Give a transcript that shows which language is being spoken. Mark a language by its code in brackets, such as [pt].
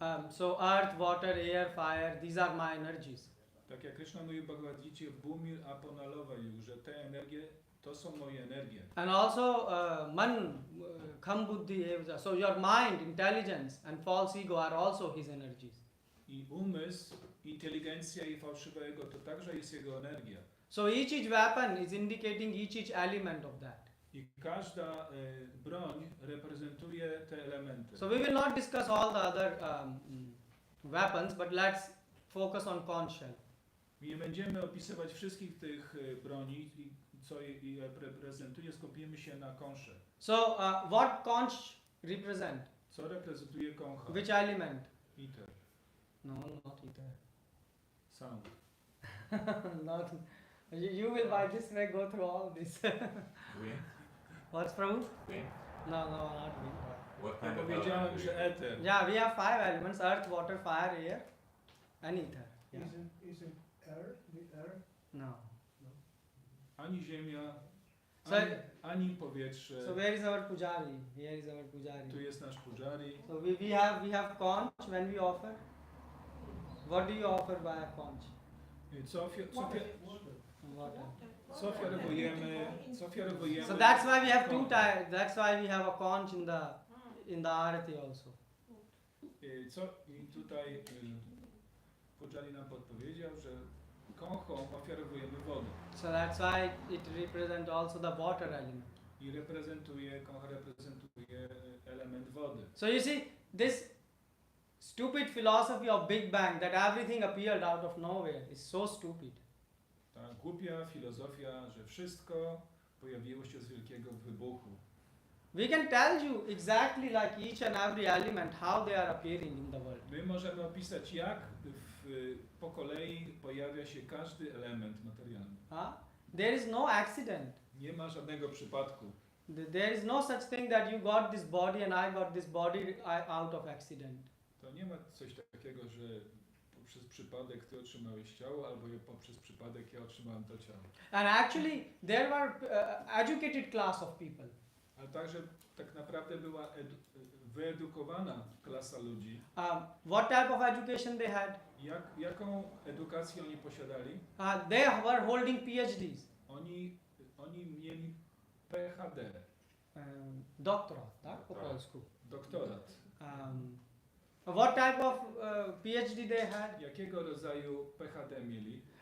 [en] So earth, water, air, fire, these are my energies. [pl] Tak jak Krishna mówił w Bhagavad Gita, [sa] Bhumir Aponalowa, [pl] że te energie to są moje energie. [en] And also man, [sa] kham buddhi, [en] so your mind, intelligence and false ego are also his energies. [pl] I umysł, inteligencja i fałszywe ego to także jest jego energia. [en] So each weapon is indicating each element of that. [pl] I każda broń reprezentuje te elementy. [en] So we will not discuss all the other weapons, but let's focus on conch shell. [pl] Nie będziemy opisywać wszystkich tych broni, co je reprezentuje, skupimy się na kąsze. [en] So what conch represent? [pl] Co reprezentuje kącha? [en] Which element? Ether. No, not ether. Sound. Not. You will by this way go through all this. Wind? What's Prabhu? Wind? No, not wind. What kind of [pl] Powiedziałem, [en] element? [pl] że ether. [en] Yeah, we have 5 elements: earth, water, fire, air, and ether. Yeah. Isn't air the air? No. [pl] Ani ziemia, [en] So- [pl] ani powietrze. [en] So where is our pujari? Here is our pujari. [pl] Tu jest nasz pujari. [en] So we have conch when we offer. What do you offer by a conch? Water. [pl] Co ofiarowujemy? [en] So that's why we have that's why we have a conch in the arati also. [pl] I tutaj pujari nam podpowiedział, że kąchą ofiarowujemy wodę. [en] So that's why it represents also the water element. [pl] I kącha reprezentuje element wody. [en] So you see, this stupid philosophy of Big Bang, that everything appeared out of nowhere, is so stupid. [pl] Ta głupia filozofia, że wszystko pojawiło się z wielkiego wybuchu. [en] We can tell you exactly like each and every element how they are appearing in the world. [pl] My możemy opisać, jak po kolei pojawia się każdy element materialny. [en] There is no accident. [pl] Nie ma żadnego przypadku. [en] There is no such thing that you got this body and I got this body out of accident. [pl] To nie ma coś takiego, że przez przypadek ty otrzymałeś ciało, albo poprzez przypadek ja otrzymałem to ciało. [en] And actually, there were educated class of people. [pl] Ale także tak naprawdę była wyedukowana klasa ludzi. [en] What type of education they had? [pl] Jaką edukację oni posiadali? [en] They were holding PhDs. [pl] Oni mieli PhD, Doktorat, tak? Po polsku. doktorat. [en] What type of PhD they had? [pl] Jakiego rodzaju PhD mieli?